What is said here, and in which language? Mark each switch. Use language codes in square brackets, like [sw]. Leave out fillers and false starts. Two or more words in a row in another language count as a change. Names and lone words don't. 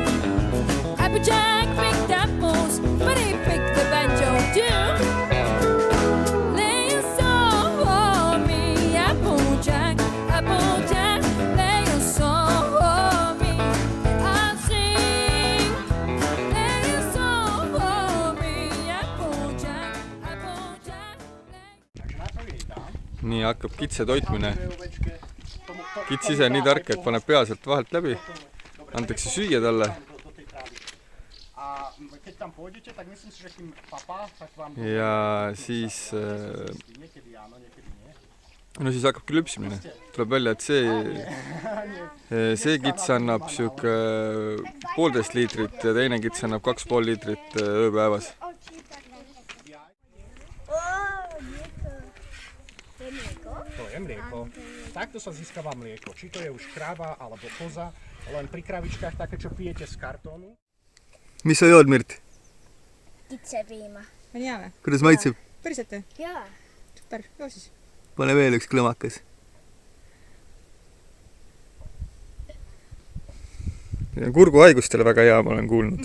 [en] Applejack picked apples, but he picked the banjo too. Lay a song for me, Applejack, Applejack, lay a song for me, and I'll sing. [et] Nii hakkab kitse toitmine. Kits ise nii tark, et paneb pea sealt vahelt läbi. Antakse süüa talle. Ja siis no siis hakkabki lüpsmine. Tuleb välja, et see kits annab siuke 1,5 liitrit ja teine kits annab 2,5 liitrit ööpäevas. [sk] To je mlieko. Takto sa získava mlieko. Či to je už kráva alebo koza, len pri kravičkách také, čo pijete z kartónu. [et] Mis sa jood, Mirt? Kitsepiima. On hea või? Kuidas maitseb? Päriselt või? Jaa. Super, joo siis. Pane veel üks klõmakas. Kurguhaigustele väga hea, ma olen kuulnud.